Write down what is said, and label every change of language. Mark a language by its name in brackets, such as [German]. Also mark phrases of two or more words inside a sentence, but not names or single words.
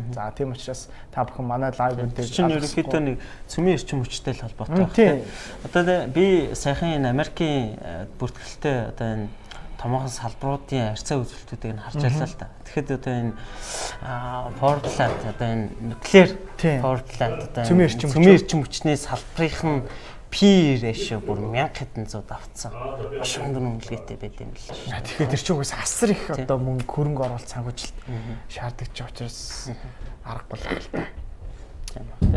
[Mongolian] За тийм учраас та бүхэн манай лайвуудыг чинь ерөнхийдөө нэг цөмийн эрчим хүчтэй л холбоотой байна. Одоо би саяхан энэ Америкийн бүртгэлтэй одоо энэ томоохон салбаруудын харьцаа үзүүлэлтүүдийг нь харж байлаа л та. Тэгэхэд одоо энэ [English] power plant [Mongolian] одоо энэ [English] nuclear power plant [Mongolian] одоо цөмийн эрчим хүчний салбарын [English] P ratio [Mongolian] бүр 1000 хэдэн зуд авцсан. Маш өндөр үнэлгээтэй байт юм л. Тэгэхээр тэр чинь угс асар их одоо мөнгө хөрөнгө оруулалт санхүүжилт шаарддаг ч учраас аргагүй л.